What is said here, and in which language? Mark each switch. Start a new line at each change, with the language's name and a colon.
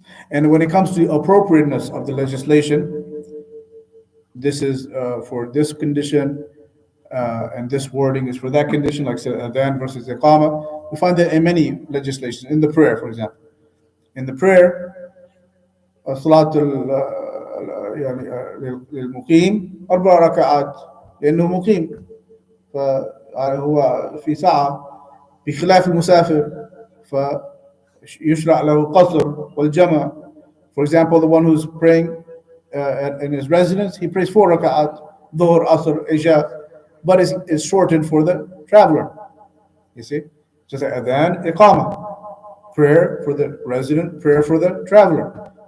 English: And when it comes to the appropriateness of the legislation, this is for this condition, and this wording is for that condition, like say Adhaan versus Iqama. We find that in many legislations, in the prayer, for example. In the prayer,
Arabic: صلاة يعني للمقيم 4 ركعات لأنه مقيم فهو في ساعة بخلاف المسافر فيشرع له قصر والجمع.
English: For example, the one who's praying in his residence, he prays 4 ركعات ظهر asr isha, but it's shortened for the traveler. You see, just like adhan, iqama, prayer for the resident, prayer for the traveler.